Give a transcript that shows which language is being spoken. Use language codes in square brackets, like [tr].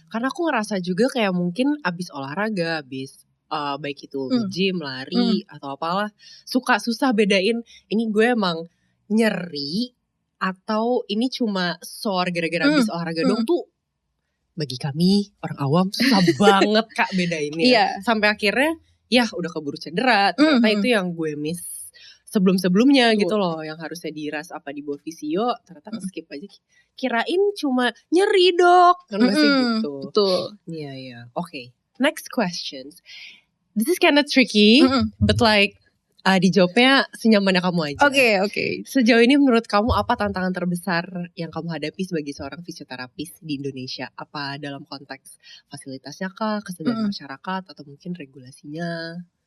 [id] Karena aku ngerasa juga kayak mungkin abis olahraga, baik itu gym, lari atau apalah, suka susah bedain ini gue emang nyeri atau ini cuma sore gara-gara abis olahraga dong tuh. Bagi kami orang awam susah banget Kak bedainnya. Sampai akhirnya ya udah keburu cedera. Ternyata itu yang gue miss sebelum-sebelumnya gitu loh, yang harusnya diras apa dibawa fisio, ternyata skip aja. Kirain cuma nyeri dok, kan masih gitu. Betul. [en] Iya. Okay. Next questions. This is kind of tricky, but like [id] Dijawabnya senyamannya kamu aja. Oke. Sejauh ini menurut kamu apa tantangan terbesar yang kamu hadapi sebagai seorang fisioterapis di Indonesia? Apa dalam konteks fasilitasnya kah, kesadaran masyarakat, atau mungkin regulasinya?